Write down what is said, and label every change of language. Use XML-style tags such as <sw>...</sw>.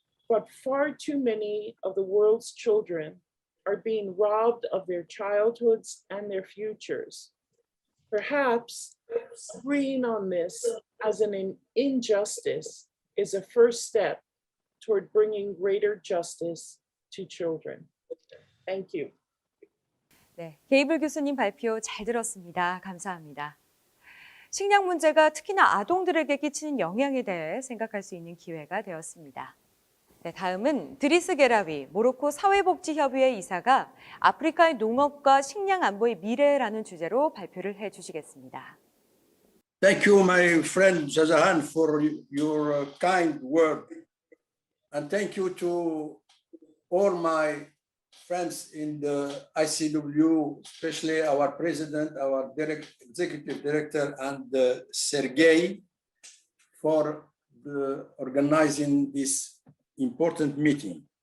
<en>But far too many of the world's children are being robbed of their childhoods and their futures. Perhaps agreeing on this as an injustice is a first step toward bringing greater justice to children. Thank you.</en> <ko>네, 게이블 교수님 발표 잘 들었습니다. 감사합니다. 식량 문제가 특히나 아동들에게 끼치는 영향에 대해 생각할 수 있는 기회가 되었습니다. 네, 다음은 드리스 게라위 모로코 사회복지협의회 이사가 아프리카의 농업과 식량 안보의 미래라는 주제로 발표를 해주시겠습니다.</ko> <en>Thank you, my friend Jazahan, for your kind word. And thank you to all my friends in the ICW, especially our president, our executive director, and Sergey for organizing this important meeting.</en>